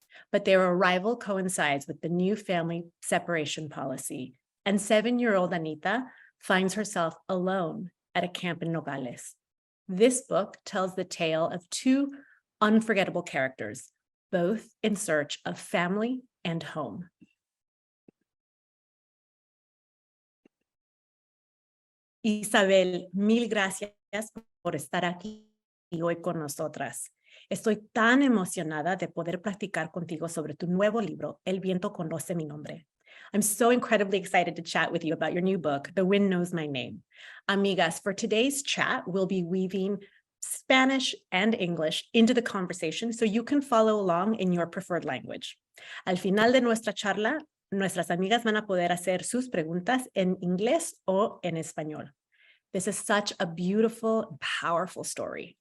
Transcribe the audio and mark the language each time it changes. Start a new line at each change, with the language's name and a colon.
English: But their arrival coincides with the new family separation policy, and 7-year-old Anita finds herself alone at a camp in Nogales. This book tells the tale of two unforgettable characters, both in search of family and home.
Spanish: Isabel, mil gracias por estar aquí hoy con nosotras. Estoy tan emocionada de poder platicar contigo sobre tu nuevo libro, El Viento Conoce Mi Nombre.
English: I'm so incredibly excited to chat with you about your new book, The Wind Knows My Name. Amigas, for today's chat, we'll be weaving Spanish and English into the conversation so you can follow along in your preferred language.
Spanish: Al final de nuestra charla, nuestras amigas van a poder hacer sus preguntas en inglés o en español.
English: This is such a beautiful, powerful story.